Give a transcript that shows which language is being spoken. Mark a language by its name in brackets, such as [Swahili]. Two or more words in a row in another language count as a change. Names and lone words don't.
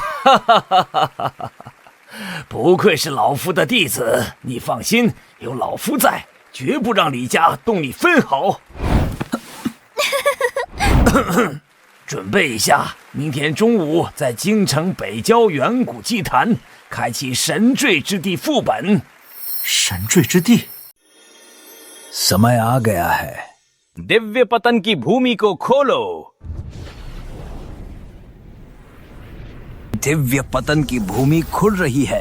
[Chinese] 不愧是老夫的弟子，你放心，有老夫在，绝不让李家动你分毫。准备一下，明天中午在京城北郊远古祭坛开启神坠之地副本。神坠之地， [Hindi] समय आ गया है। दिव्य पतन की भूमि को खोलो। दिव्य पतन की भूमि खुल रही है।